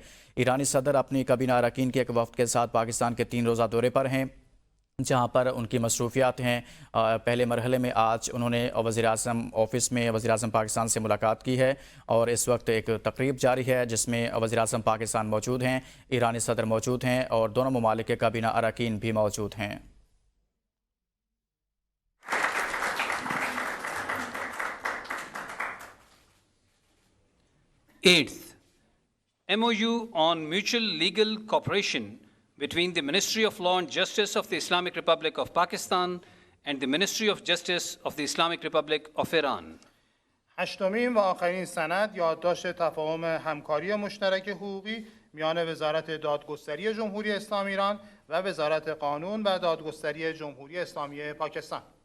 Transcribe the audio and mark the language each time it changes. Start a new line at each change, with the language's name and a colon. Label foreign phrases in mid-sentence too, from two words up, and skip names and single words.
Urdu: ایرانی صدر اپنی کابینہ اراکین کے ایک وفد کے ساتھ پاکستان کے 3 روزہ دورے پر ہیں جہاں پر ان کی مصروفیات ہیں۔ پہلے مرحلے میں آج انہوں نے وزیر اعظم آفس میں وزیر اعظم پاکستان سے ملاقات کی ہے اور اس وقت ایک تقریب جاری ہے جس میں وزیر اعظم پاکستان موجود ہیں، ایرانی صدر موجود ہیں اور دونوں ممالک کے کابینہ اراکین بھی موجود ہیں۔
English: Eighth, MOU on mutual legal cooperation between the Ministry of Law and Justice of the Islamic Republic of Pakistan and the Ministry of Justice of the Islamic Republic of Iran.
Persian: هشتمین و آخرین سند یادداشت تفاهم همکاری مشترک حقوقی میان وزارت دادگستری جمهوری اسلامی ایران و وزارت قانون و دادگستری جمهوری اسلامی پاکستان.